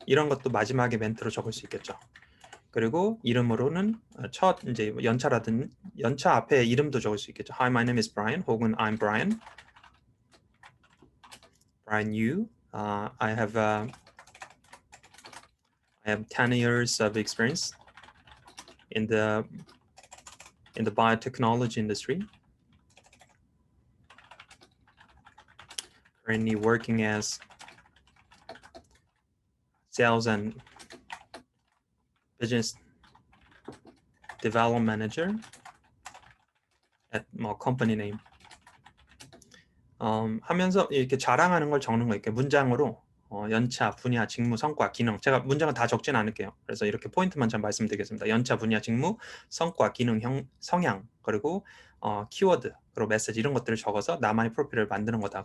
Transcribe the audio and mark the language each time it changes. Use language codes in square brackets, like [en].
[ko] 이런 것도 마지막에 멘트로 적을 수 있겠죠. 그리고 이름으로는 첫 이제 연차라든 연차 앞에 이름도 적을 수 있겠죠. [en] Hi, my name is Brian. [ko] 혹은 [en] I'm Brian. Brian Yu. I have 10 years of experience in the biotechnology industry. Currently working as sales and business development manager at company name. [ko] 하면서 이렇게 자랑하는 걸 적는 거 이렇게 문장으로 연차, 분야, 직무, 성과, 기능. 제가 문장은 다 적진 않을게요. 그래서 이렇게 포인트만 좀 말씀드리겠습니다. 연차, 분야, 직무, 성과, 기능, 성향, 그리고 키워드, 그리고 메시지 이런 것들을 적어서 나만의 프로필을 만드는 거다.